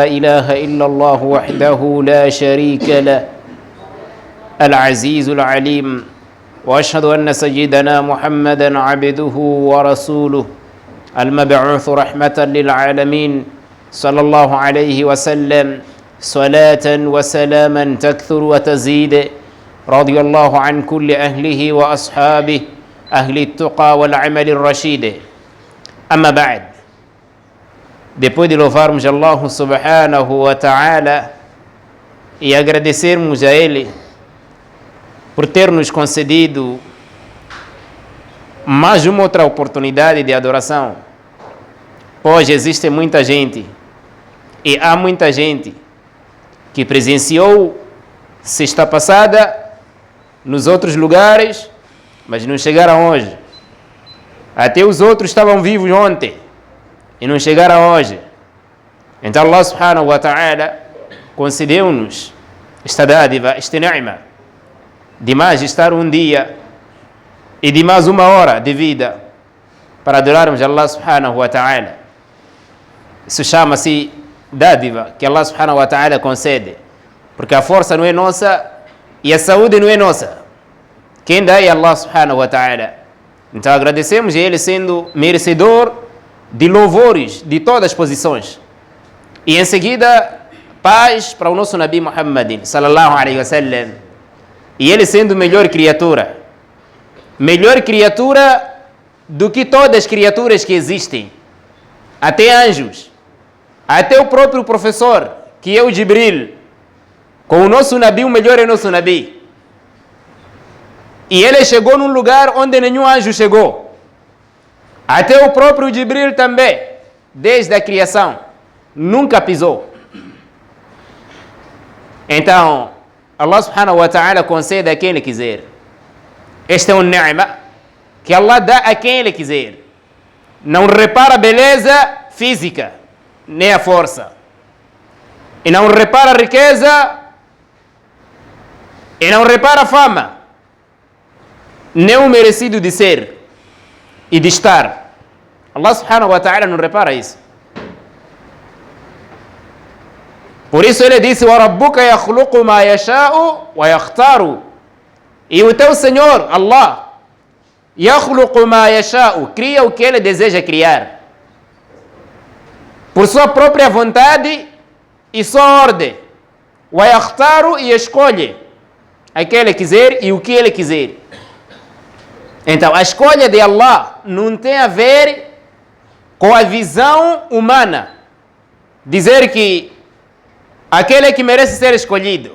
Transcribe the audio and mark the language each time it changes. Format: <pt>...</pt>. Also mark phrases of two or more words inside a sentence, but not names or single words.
<ar>إله إلا الله وحده لا شريك له العزيز العليم، وأشهد أن سيدنا محمدا عبده ورسوله المبعوث رحمة للعالمين، صلى الله عليه وسلم صلاة وسلاما تكثر وتزيد، رضي الله عن كل أهله وأصحابه أهل التقى والعمل الرشيد. أما بعد،</ar> <pt>depois de louvarmos</pt> <ar>الله سبحانه وتعالى</ar> <pt>e agradecermos a Ele por ter nos concedido mais uma outra oportunidade de adoração, pois existe muita gente e há muita gente que presenciou sexta passada nos outros lugares, mas não chegaram hoje. Até os outros estavam vivos ontem e não chegaram hoje. Então</pt> <ar>الله سبحانه وتعالى</ar> <pt>concedeu-nos esta dádiva, esta ni'ma, de mais estar um dia e de mais uma hora de vida para adorarmos</pt> <ar>الله سبحانه وتعالى.</ar> <pt>Isso chama-se dádiva que</pt> <ar>الله سبحانه وتعالى</ar> <pt>concede, porque a força não é nossa e a saúde não é nossa. Quem dá é</pt> <ar>الله سبحانه وتعالى.</ar> <pt>Então agradecemos a Ele sendo merecedor de louvores de todas as posições. E em seguida, paz para o nosso</pt> <ar>نبي محمد صلى الله عليه وسلم.</ar> <pt>E ele sendo melhor criatura do que todas as criaturas que existem, até anjos, até o próprio professor, que é o Jibril, com o nosso Nabi, o melhor é o nosso Nabi. E ele chegou num lugar onde nenhum anjo chegou. Até o próprio Jibril também, desde a criação, nunca pisou. Então,</pt> <ar>الله سبحانه وتعالى</ar> <pt>concede a quem Ele quiser. Este é um ni'ma que Allah dá a quem Ele quiser. Não repara a beleza física, nem a força. E não repara a riqueza, e não repara a fama, nem o merecido de ser e de estar.</pt> <ar>الله سبحانه وتعالى</ar> <pt>não repara isso. Por isso ele disse:</pt> <ar>وَرَبُّكَ يَخْلُقُ مَا يَشَاءُ وَيَخْتَارُ.</ar> <pt>E o teu Senhor,</pt> <ar>Allah, يَخْلُقُ مَا يَشَاءُ,</ar> <pt>cria o que Ele deseja criar, por sua própria vontade e sua ordem. وَيَخْتَارُ, e escolhe aquele que quiser e o que Ele quiser. Então a escolha de Allah não tem a ver com a visão humana, dizer que aquele que merece ser escolhido.</pt>